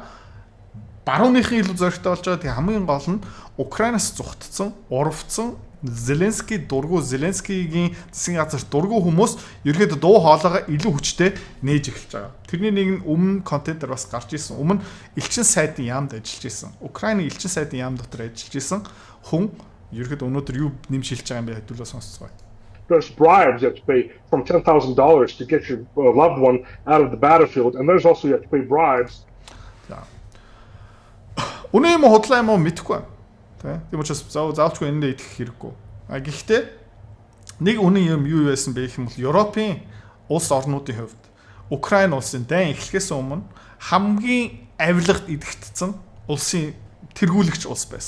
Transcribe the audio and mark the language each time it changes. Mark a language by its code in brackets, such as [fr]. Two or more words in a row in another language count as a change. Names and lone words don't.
[mn] Барууныхын илүү зоригтой болж байгаа. Тэгээ хамгийн гол нь Украинаас зүхтцэн, урвцсан Зеленский дургу Зеленскийгийн засгийн газар дургу хүмүүс ерөөдөө дуу хоолойгоо илүү хүчтэй нээж эхэлж байгаа. Тэрний нэг нь өмнө контентер бас гарч ирсэн. Өмнө элчин сайдын яамд ажиллаж ирсэн. Украины элчин сайдын яам дотор ажиллаж ирсэн хүн ерөөдөө өнөөдөр юу нэмж хэлж байгаа юм бэ хэдүүлээ сонсцгоо. [en] There's bribes you have to pay from $10,000 to get your loved one out of the battlefield, and there's also you have to pay bribes. [mn] Үнэн юм уу худлаа юм уу мэдэхгүй байна. Тийм учраас заавчгүй энэ дээр итгэх хэрэггүй. Гэхдээ нэг үнэн юм юу байсан бэ гэх юм бол Европын улс орнуудын хувьд Украин улсын дайн эхлэхээс өмнө хамгийн авилгад идэгдсэн улсын тэргүүлэгч улс байсан.